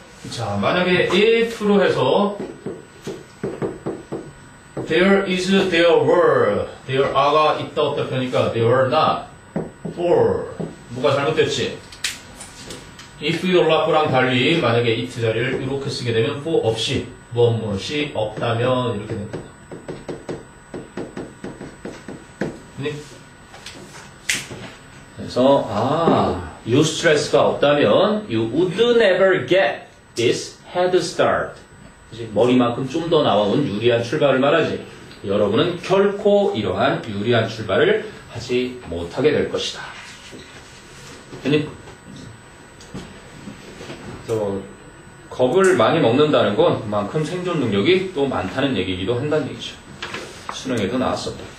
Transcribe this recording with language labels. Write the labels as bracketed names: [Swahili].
[Korean] 자, 만약에 if로 해서 there is, there were, there are가 있다 없다 펴니까 there are not, for 뭐가 잘못됐지? if 연락구랑 달리 만약에 it 자리를 이렇게 쓰게 되면 for 없이 무엇이 없다면 이렇게 됩니다. 그래서 useless가 없다면 [English] you would never get this head start. [Korean] 머리만큼 좀 더 나아온 유리한 출발을 말하지. 여러분은 결코 이러한 유리한 출발을 하지 못하게 될 것이다. 됐니? 겁을 많이 먹는다는 건 그만큼 생존 능력이 또 많다는 얘기이기도 한다는 얘기죠. 수능에도 나왔었다.